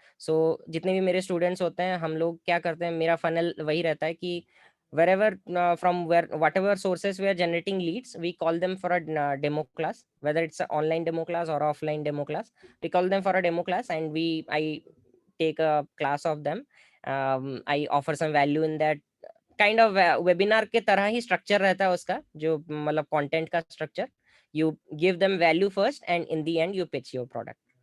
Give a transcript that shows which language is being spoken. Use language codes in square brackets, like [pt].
[en] So [hi] जितने भी मेरे students होते हैं, हम लोग क्या करते हैं, मेरा funnel वही रहता है कि [en] wherever from whatever sources we are generating leads, we call them for a demo class, whether it's an online demo class or offline demo class. We call them for a demo class and I take a class of them. I offer some value in that. Kind of webinar [hi] के तरह ही structure रहता है उसका, जो मतलब content का structure. [en] you give them value first and in the end you pitch your product.